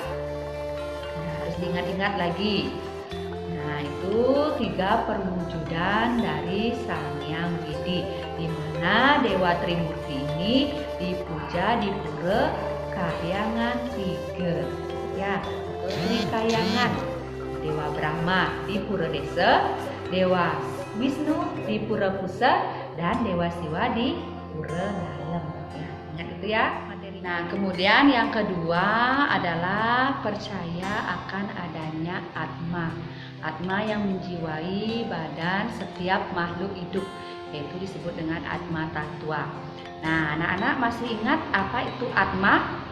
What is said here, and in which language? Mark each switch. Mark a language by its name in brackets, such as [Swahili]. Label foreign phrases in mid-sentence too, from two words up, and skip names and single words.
[Indonesian] Nah, harus diingat-ingat lagi. Nah, itu 3 perwujudan dari Sang Hyang Widi, di mana Dewa Trimurti ini dipuja di Pura Kahyangan 3, ya, atau Trikayangan. Dewa Brahma di Pura Desa, Dewa Wisnu di Pura Pusat, dan Dewa Siwa di Pura Dalem. Ya, ingat itu ya materi. Nah, kemudian yang kedua adalah percaya akan adanya Atma. Atma yang menjiwai badan setiap makhluk hidup, yaitu disebut dengan Atma Tattwa. Nah, anak-anak masih ingat apa itu Atma?